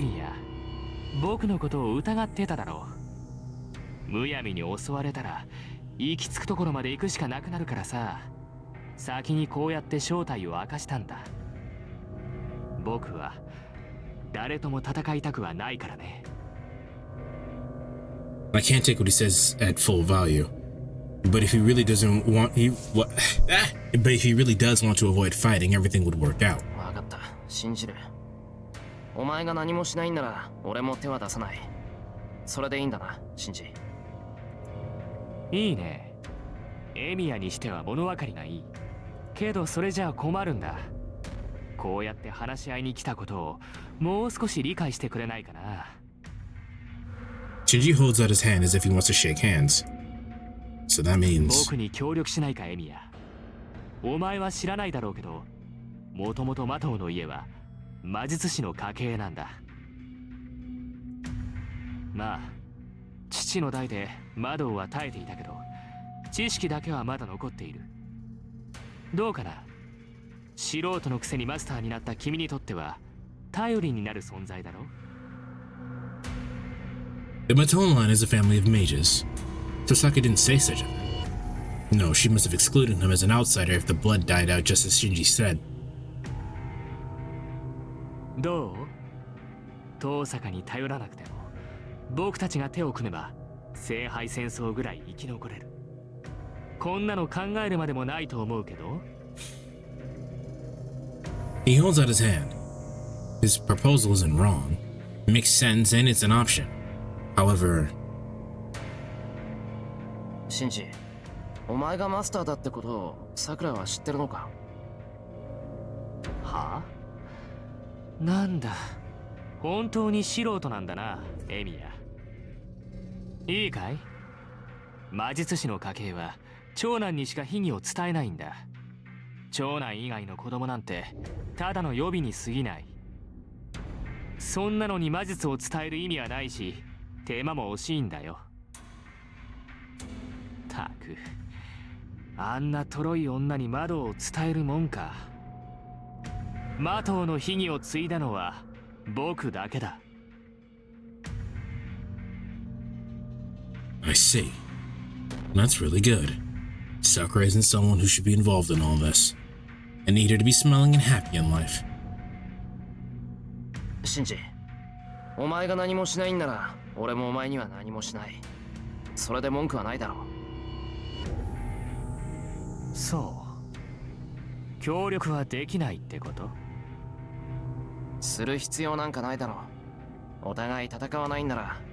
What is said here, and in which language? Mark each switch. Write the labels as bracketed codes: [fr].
[ja] ミヤ、僕のことを疑ってただろう。むやみに襲われたら行き着くところまで行くしかなくなるからさ、先にこうやって正体を明かしたんだ。僕は誰とも戦いたくはないからね。 [en] I can't take what he says at full value. But if he really doesn't want But if he really does want to avoid fighting, everything would work out. [ja] わかった、信じる。お前が何もしないんなら俺も手は出さない。それでいいんだな、シンジ。いいね。エミヤにしては物分かりがいい。けどそれじゃあ困るんだ。こうやって話し合いに来たことをもう少し理解してくれないかな。 [en] Shinji holds out his hand as if he wants to shake hands. So that means [ja] 僕に協力しないか、エミヤ。お前は知らないだろうけど、もともとマトウの家は魔術師の家系なんだ。まあ父の代でマドウは耐えていたけど、知識だけはまだ残っている。どうかな。素人のくせにマスターになった君にとっては頼りになる存在だろ。 [en] The Matone line is a family of mages. Tosaka didn't say such a thing. No, she must have excluded him as an outsider if the blood died out just as Shinji said. [ja] どう？遠坂に頼らなくても僕たちが手を組めば聖杯戦争ぐらい生き残れる。こんなの考えるまでもないと思うけど。 [en] He holds out his hand. His proposal isn't wrong. It makes sense and it's an option. However, [ja] シンジ、お前がマスターだってことをさくらは知ってるのか？はあ？なんだ、本当に素人なんだな、エミヤ。いいかい？魔術師の家系は長男にしか秘技を伝えないんだ。長男以外の子供なんてただの予備に過ぎない。そんなのに魔術を伝える意味はないし、手間も惜しいんだよ。たく、あんなとろい女に窓を伝えるもんか。マトウの秘技を継いだのは僕だけだ。 [en] I see. That's really good. Sakura isn't someone who should be involved in all this. I need her to be smiling and happy in life. [ja] シンジ、お前が何もしないんなら俺もお前には何もしない。それで文句はないだろう。そう。協力はできないってこと？する必要なんかないだろう。お互い戦わないんなら